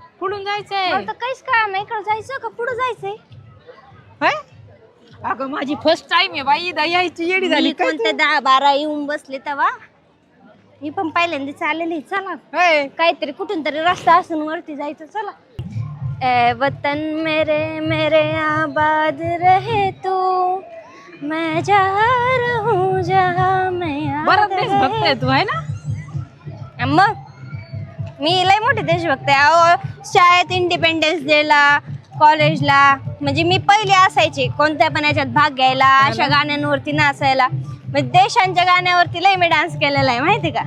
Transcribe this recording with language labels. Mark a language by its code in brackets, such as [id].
[mr] कुठून जायचंय? मला तर काहीच कळलं नाही. इकडं जायचं का पुढे जायचंय? होय? अगं माझी फर्स्ट टाइम आहे बाई. यायची येडी झाली मी कोणत्या 10-12 येऊन बसले तेव्हा. मी पण पहिल्यांदाच आलेली. चला होय. काहीतरी कुठून तरी रस्ता असून वरती जायचं. चला. [hi] ए वतन मेरे मेरे आबाद रहे तू, मैं जहाँ रहूं जहाँ मैं [mr] बरं [hi] आबाद [mr] देशभक्त [hi] रहे. [mr] आहे तू आहे ना? मग मी लय मोठे देशभक्त आहे. अहो शाळेत इंडिपेंडन्स डेला, कॉलेजला म्हणजे मी पहिले असायचे कोणत्या पण याच्यात भाग घ्यायला, अशा गाण्यांवरती नाचायला. म्हणजे देशांच्या गाण्यावरती लय मी डान्स केलेला आहे. माहिती का?